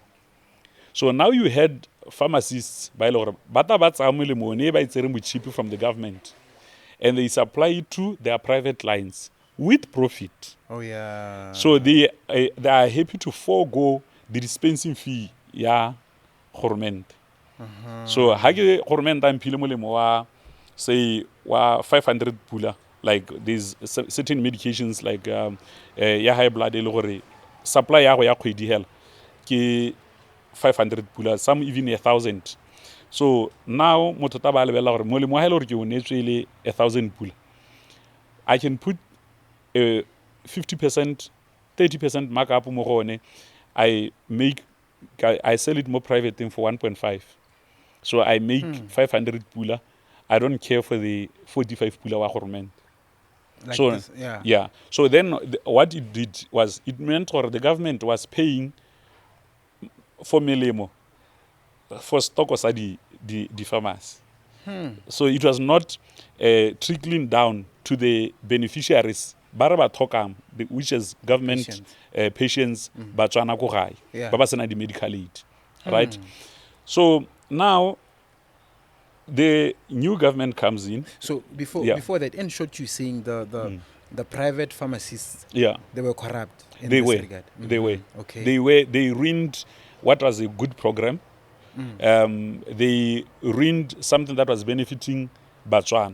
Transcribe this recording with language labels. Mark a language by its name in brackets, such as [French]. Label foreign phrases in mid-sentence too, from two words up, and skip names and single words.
[English] So now you had pharmacists by cheaper from the government, and they supply it to their private clients with profit. Oh yeah. So they are happy to forego the dispensing fee, yeah, Government. [Tswana] So ha ke Government a mphile molemo wa say wa 500 pula, [English] like these certain medications like [Tswana] ya [English] high blood [Tswana] e le gore supply ya go ya kgwedi hela ke 500 pula, [English] some even 1,000. [Tswana] So now motho ta ba lebella gore molemo wa hela gore ke o netswe le 1,000 pula, [English] I can put 50%, 30% markup [Tswana] mo go one. [English] I sell it more private thing for 1.5. So I make 500 pula. I don't care for the 45 pula wa Government. Like So this, yeah. yeah. So then what it did was it meant or the government was paying for melemo for stock or the farmers. So it was not trickling down to the beneficiaries, Baraba Tokam, which is government patients, [Tswana] Botswana ko gae, Yeah. ba ba sena di [English] medical aid, [Tswana] right? [English] So now the new government comes in. So before Yeah. before that, in short, you're saying the private pharmacists, Yeah, they were corrupt in they this were. regard. They were. Okay. They ruined what was a good program. They ruined something that was benefiting Botswana.